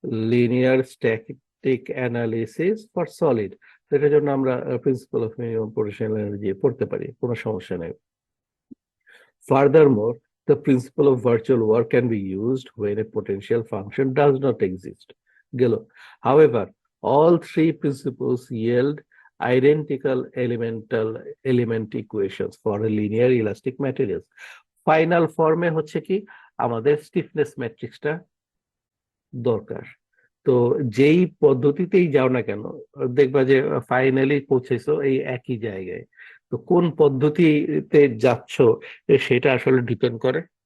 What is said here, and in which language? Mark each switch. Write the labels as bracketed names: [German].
[Bangla] Linear static analysis for solid সেটার জন্য আমরা principal of minimum potential energy পড়তে পারি কোনো সমস্যা নেই [English] Furthermore, the principle of virtual work can be used when a potential function does not exist. However, all three principles yield identical element equations for a linear elastic materials. [Bangla] Final form হচ্ছে কি আমাদের stiffness ম্যাট্রিক্সটা দরকার তো যেই পদ্ধতিতেই যাও না কেন দেখবা যে ফাইনালি পৌঁছেছো এই একই জায়গায় তো কোন পদ্ধতিতে যাচ্ছ সেটা আসলে ডিপেন্ড করে